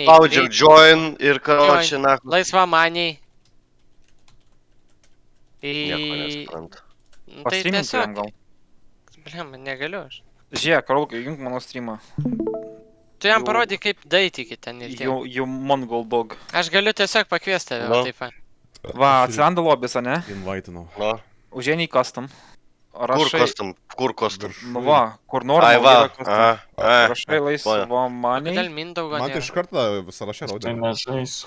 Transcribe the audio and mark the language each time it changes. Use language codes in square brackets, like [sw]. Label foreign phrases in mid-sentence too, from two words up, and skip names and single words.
[lt] Paspaudžiau join ir [ru] короче, нахуй. [lt] Laisvamaniai. Nieko nesuprantu. Tai Pastreaminti tiesiog. jam gal. Bliam, negaliu aš. Žiūrėk, Karolkai, jung mano streamą. Tu jam Jau- parodai, kaip daityti ten ir tiek. [en] You Mongol dog. [lt] Aš galiu tiesiog pakviesti tave, Nu. taip pat. Va, atsiranda lobis, ne? Invaitinau. Nu, Užėjai į custom. kur Rašai, custom? Kur custom? nu va, kur nori. Ai, va. Aha. Rašai laisvamaniai. Kodėl Mindaugo Man tai nėra? iš karto sąraše Tai rodė. nežaisiu.